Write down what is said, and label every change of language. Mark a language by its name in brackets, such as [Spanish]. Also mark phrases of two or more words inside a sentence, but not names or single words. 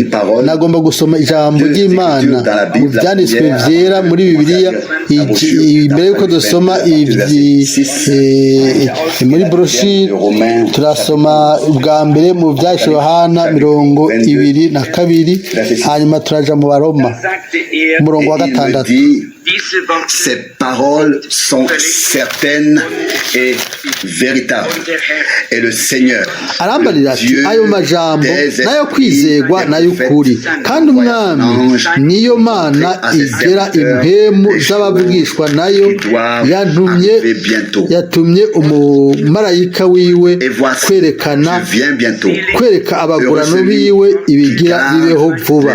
[Rundi] Nagomba gusoma ijambo ry'Imana mu byanditswe byera muri Bibiliya. Imbere yuko dusoma muri broshire, turasoma ubwa mbere mu byahishwe Yohana 22, hanyuma turaja mu Baroma umurongo wa 6. [French] Ces paroles sont certaines et véritables, et le Seigneur [Rundi] arambarira ati ayo majambo nayo kwizegwa nayo ukuri, kandi umwami niyo Mana igera impemu z'abavugishwa nayo, yatumye umumarayika wiwe kwereka abagurano biwe ibigira bibeho vuba.